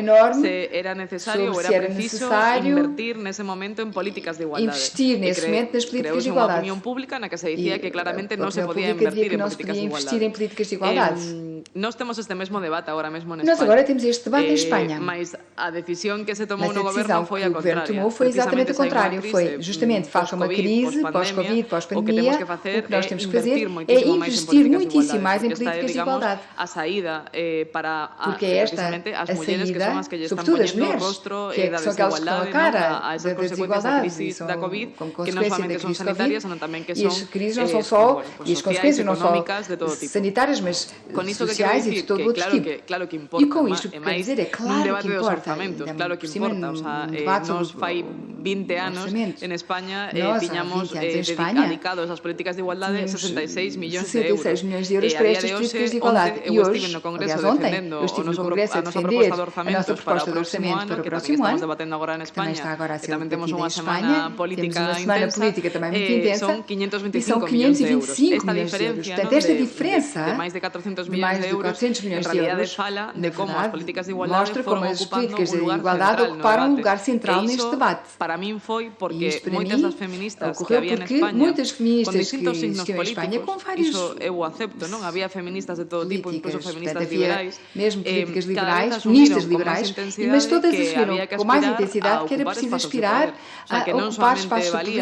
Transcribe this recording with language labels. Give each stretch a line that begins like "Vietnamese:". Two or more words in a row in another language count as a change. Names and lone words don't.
Galician: se era necesario ou era preciso invertir nese momento en políticas de igualdade.
Portuguese: Investir nesse momento nas políticas de igualdade.
Galician: Creouse unha opinión pública na que se dicía que claramente non se podía invertir en políticas de igualdade. Nós temos este mesmo debate agora mesmo en España.
Portuguese: Nós agora temos este debate em Espanha.
Galician: Mas a decisión que se tomou no goberno foi a contraria.
Portuguese: Tomou foi exatamente o contrário. Foi justamente face a uma crise, pós-Covid, pós-pandemia, o que nós temos que fazer é investir muitíssimo mais em políticas de igualdade. A saída para precisamente
Galician: as mulleres que son as que lle están
Portuguese: sobretudo as
Galician: poñendo
Portuguese: mulheres,
Galician: o rostro que
Portuguese: da são aquelas que estão a cara
Galician: a esas consecuencias da crisis da Covid, que non solamente son sanitarias, senón tamén que son
Portuguese: e as consequências não só sanitárias, mas sociais e de todo outro tipo.
Galician: Claro que importa.
Portuguese: E com isto, quer dizer, é claro que importa.
Galician: Claro que importa. Nos fai 20 anos en España tiñamos dedicados ás políticas de igualdade 66 millóns de euros. 66 millóns de euros para estas políticas de igualdade.
Portuguese: E hoje, aliás, ontem, eu estive no Congresso a defender a nossa proposta de orçamento para o próximo ano, que também está agora a ser debatida em Espanha. Temos uma semana política também muito intensa. E são 525 milhões de euros. Portanto, esta diferença de mais de 400 milhões de euros mostra como as políticas de igualdade ocuparam um lugar central neste debate.
Spanish: para mí fue porque muchas das feministas que había en España con distintos signos políticos,
Galician: iso eu acepto, non? Había feministas de todo tipo, incluso feministas liberais,
Portuguese: mesmo políticas liberais,
Galician: cada vez
Portuguese: feministas
Galician: asumiron
Portuguese: liberais,
Galician: con máis intensidade
Portuguese: mas todas
Galician: que
Portuguese: assumiram
Galician: había que
Portuguese: com mais
Galician: aspirar
Portuguese: intensidade
Galician: a
Portuguese: que era
Galician: ocupar
Portuguese: preciso espaços de aspirar
Galician: poder. O sea, que
Portuguese: a
Galician: non
Portuguese: ocupar
Galician: solamente
Portuguese: espaços de
Galician: valía